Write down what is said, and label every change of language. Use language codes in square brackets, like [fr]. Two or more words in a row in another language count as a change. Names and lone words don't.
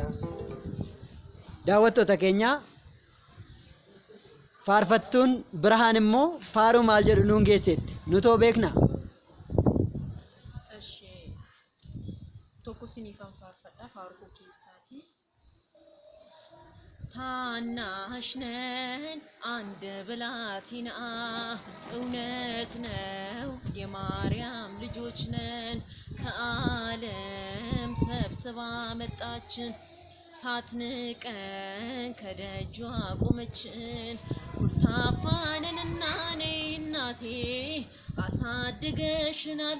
[om] Daawwattoota keenya faarfattuun Birhaan immoo faaruu maal jedhu nuun geesseetti nutoo beekna. Tokko siniifan faarfadha faaruu keessaati. [am] ታናሽ ነን አንድ ብላቴና እውነት ነው የማርያም ልጆች ነን ከዓለም ሰብስባ መጣችን ሳትንቀን ከደጇ ቆመችን ኩርታፋንንና እኔ እናቴ አሳድገሽናል